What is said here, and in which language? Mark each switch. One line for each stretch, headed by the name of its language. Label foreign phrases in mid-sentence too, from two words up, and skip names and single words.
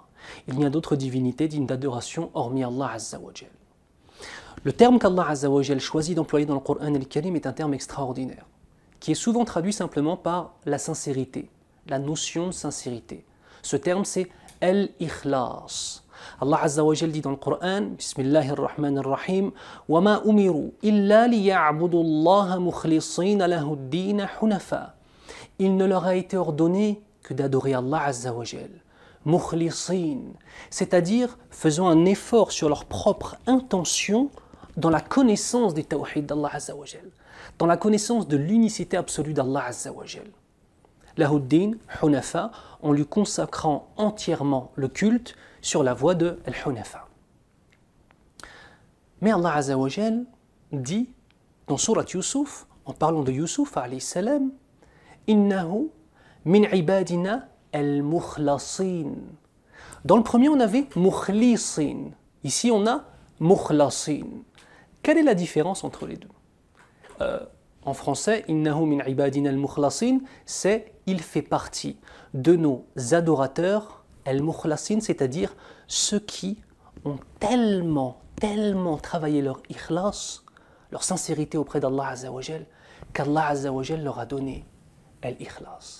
French: Il n'y a d'autre divinité digne d'adoration hormis
Arabic: الله عز وجل.
French: Le terme qu'
Arabic: الله عز وجل
French: choisit d'employer dans le Coran al-Karim est un terme extraordinaire, qui est souvent traduit simplement par la sincérité, la notion de sincérité. Ce terme c'est al-ikhlas.
Arabic: الله عز وجل
French: dit dans le Coran,
Arabic: بسم الله الرحمن الرحيم، وما أمروا إلا ليعبدوا الله مخلصين له الدين حنفاء.
French: Il ne leur a été ordonné que d'adorer
Arabic: الله عز وجل,
French: mukhlisin, c'est-à-dire faisant un effort sur leur propre intention dans la connaissance des tawhid d'
Arabic: الله عز وجل,
French: dans la connaissance de l'unicité absolue d'
Arabic: الله عز وجل. له الدين، حنفاء,
French: en lui consacrant entièrement le culte sur la voie de Al-Hunafa. Mais
Arabic: الله عز وجل
French: dit dans Surat Yusuf, en parlant de Yusuf
Arabic: عليه السلام, إنه من عبادنا المخلصين.
French: Dans le premier on avait mukhlisin, ici on a mukhlasin. Quelle est la différence entre les deux? En français,
Arabic: إنه من عبادنا المخلصين,
French: c'est il fait partie de nos adorateurs al-mukhlasin, c'est-à-dire ceux qui ont tellement travaillé leur ikhlas, leur sincérité auprès d'
Arabic: الله عز وجل,
French: qu'
Arabic: الله عز وجل
French: leur a donné al-ikhlas.